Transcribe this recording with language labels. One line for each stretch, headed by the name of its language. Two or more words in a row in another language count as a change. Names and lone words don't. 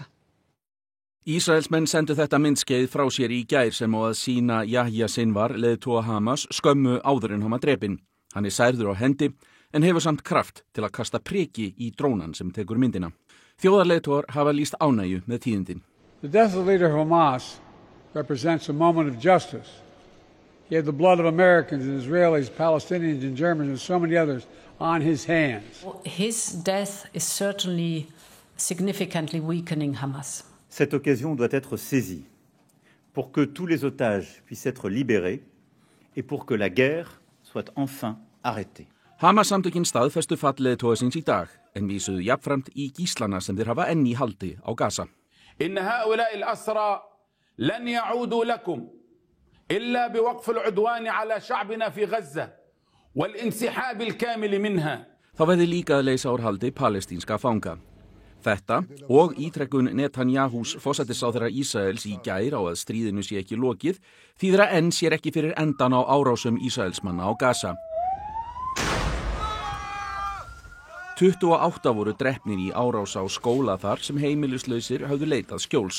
Icelandic: Ísraelsmenn sendu þetta myndskeið frá sér í gær sem á að sýna Yahya Sinwar, leiðtoga Hamas, skömmu áður en hann var drepinn. Hann særður á hendi en hefur samt kraft til að kasta priki í drónan sem tekur myndina. Þjóðarleiðtogar hafa lýst ánægju með tíðindin.
English: The death of the leader of Hamas represents a moment of justice. He had the blood of Americans and Israelis, Palestinians and Germans and so many others on his hands. His death is certainly significantly weakening Hamas.
French: Cette occasion doit être saisie pour que tous les otages puissent être libérés et pour que la guerre soit enfin arrêtée.
Icelandic: Hamas-samtökin staðfestu fall leiðtogasins í dag en vísuðu jafnframt í gíslana sem þeir hafa enn í haldi á Gaza.
Arabic: إن هؤلاء الأسرى لن يعودوا لكم إلا بوقف العدوان على شعبنا في غزة والانسحاب الكامل منها.
Icelandic: Þá verði líka að leysa úr haldi palestínska fanga. Þetta og ítrekkun Netanyahus forsætisráðherra Ísraels í gær á að stríðinu sé ekki lokið þýðir að enn sér ekki fyrir endan á árásum Ísraelsmanna á Gaza. 28 voru drepnir í árás á skóla þar sem heimilislausir höfðu leitað skjóls.